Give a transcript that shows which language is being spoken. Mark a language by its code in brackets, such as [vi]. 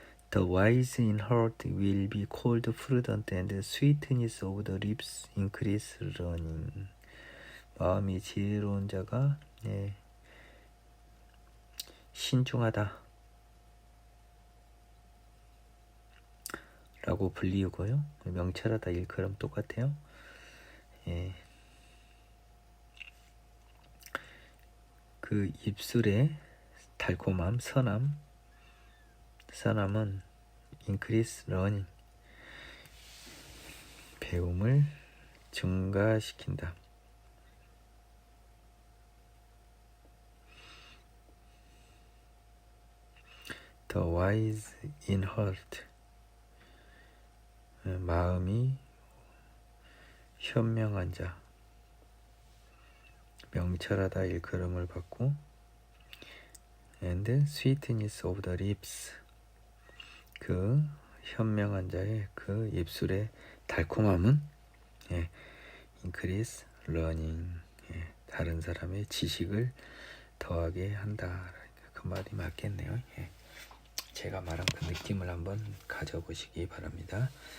[en] The wise in heart will be called prudent, and the sweetness of the lips increase learning. [ko] 마음이 지혜로운 자가 신중하다 라고 불리우고요. 명철하다 일컬음 똑같아요. 그 입술의 달콤함, 선함은 [en] increase learning, [ko] 배움을 증가시킨다. [en] The wise in heart, [ko] 마음이 현명한 자, 명철하다 일컬음을 받고 [en] and sweetness of the lips. [ko] 그 현명한 자의 그 입술의 달콤함은 [en] increase learning. [ko] 다른 사람의 지식을 더하게 한다. 그 말이 맞겠네요. 제가 말한 그 느낌을 한번 가져보시기 바랍니다.